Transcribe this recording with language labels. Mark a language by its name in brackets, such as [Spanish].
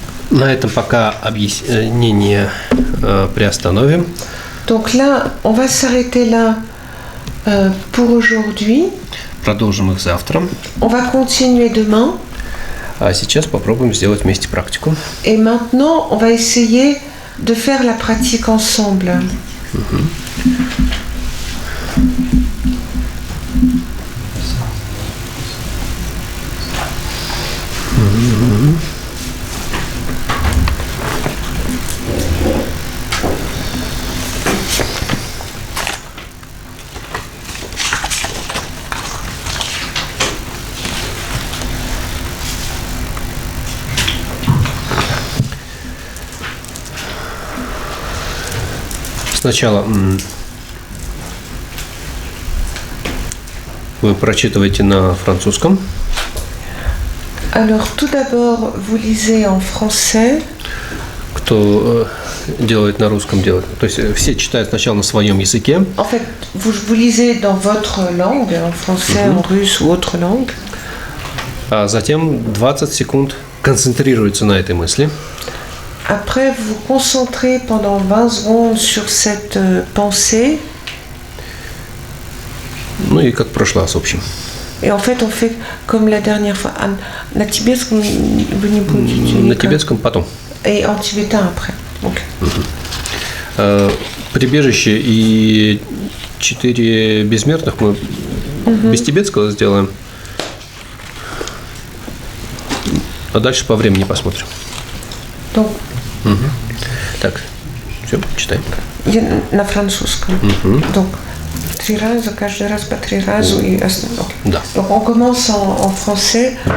[Russian] На этом пока объяснение приостановим. [French] Donc là, on va s'arrêter là pour aujourd'hui. [Russian] Продолжим их завтра. [French] On va continuer demain. [Russian] А сейчас попробуем сделать вместе практику. [French] Et maintenant, on va essayer de faire la pratique ensemble. [Russian] Сначала вы прочитываете на французском. [French] Alors tout d'abord, vous lisez en français. [Russian] Кто делает на русском, делает. То есть все читают сначала на своем языке. [French] En fait, vous lisez dans votre langue, en français, en russe ou autre langue. [Russian] А затем 20 секунд концентрируется на этой мысли. [French] Après, vous vous concentrez pendant 20 secondes sur cette pensée. [Russian] Ну и как в прошлый раз, в общем. [French] Et en fait, on fait comme la dernière fois. [Russian] На тибетском вы не будете? На тибетском потом. [French] Et en tibétain après. Okay. [Russian] Прибежище и 4 бессмертных мы без тибетского сделаем. А дальше по времени посмотрим. [French] Donc, [Russian] Так, все, читаем. я на французском. Donc, 3 раза, каждый раз по 3 раза. И... Да. [French] Donc, on commence en français.